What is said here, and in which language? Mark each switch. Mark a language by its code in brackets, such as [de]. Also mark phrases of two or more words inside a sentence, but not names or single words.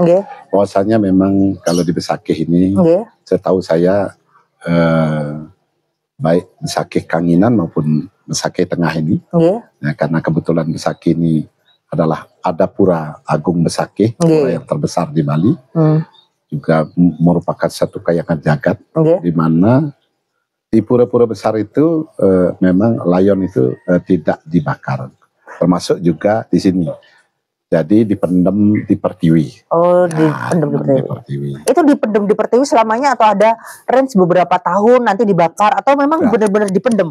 [id] Bahwasanya memang kalau di Besakeh ini, setahu saya baik Besakeh Kanginan maupun Besakeh Tengah ini, karena kebetulan Besakeh ini adalah ada Pura Agung Besakeh, pura yang terbesar di Bali. Juga merupakan satu kayangan jagat, di mana di pura-pura besar itu memang layon itu tidak dibakar, termasuk juga di sini. Jadi dipendam di Pertiwi. Dipendam di Pertiwi. Itu dipendam di Pertiwi selamanya atau ada range beberapa tahun nanti dibakar atau memang benar-benar dipendam?